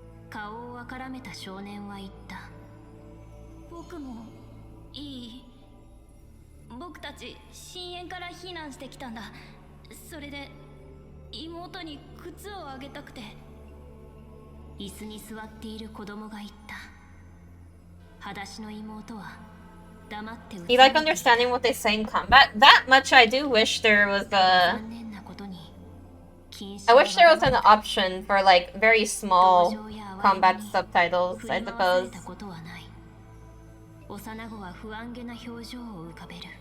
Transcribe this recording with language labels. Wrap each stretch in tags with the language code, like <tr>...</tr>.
<ja>顔をあからめた少年は言った。僕もいい。僕たち深淵から避難してきたんだ。それで妹に靴をあげたくて。椅子に座っている子供が言った。裸足の妹は黙って</ja> <en>You like understanding what they say in combat? That much I do wish there was a...</en> <ja>残念なことに</ja> <en>I wish there was an option for like very small combat subtitles, I suppose.</en> <ja>幼子は不安げな表情を浮かべる。</ja>